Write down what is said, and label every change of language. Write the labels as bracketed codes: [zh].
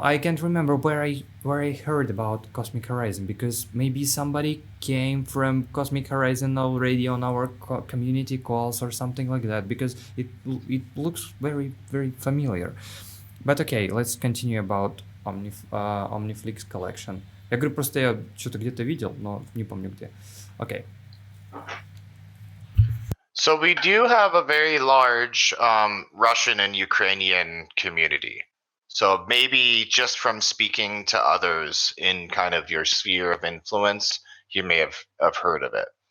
[en] I can't remember where I heard about Cosmic Horizon, because maybe somebody came from Cosmic Horizon already on our community calls or something like that, because it looks very very familiar. But okay, let's continue about Omniflix collection. [ru] Я говорю, просто я что-то где-то видел, но не помню где. [en] Okay. So we do have a very large Russian and Ukrainian community. So maybe just from speaking to others in kind of your sphere of influence, you may have heard of it.